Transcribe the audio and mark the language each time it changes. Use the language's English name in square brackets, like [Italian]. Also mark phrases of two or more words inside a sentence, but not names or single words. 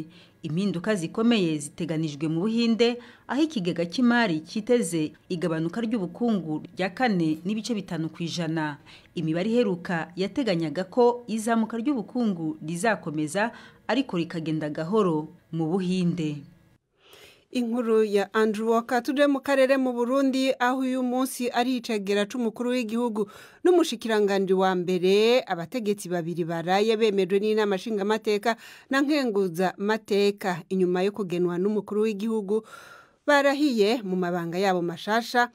[Kinyarwanda] Impinduka zikomeye ziteganijwe mu Buhinde, aho ikigega cy'imari kiteze igabanuka ry'ubukungu rya 4.5%. Imibare iheruka yateganyaga ko izamuka ry'ubukungu rizakomeza ariko rikagenda gahoro mu Buhinde. Inkuru ya Andrew Walker. [Rundi] Tuje mu karere mu Burundi, aho uyu munsi ari icegera c'umukuru w'igihugu n'umushikiranganje wa mbere, abategetsi babiri baraye bemejwe n'inama nshingamateka na nkenguza mateka inyuma yo kugenwa n'umukuru w'igihugu, barahiye mu mabanga yabo mashasha.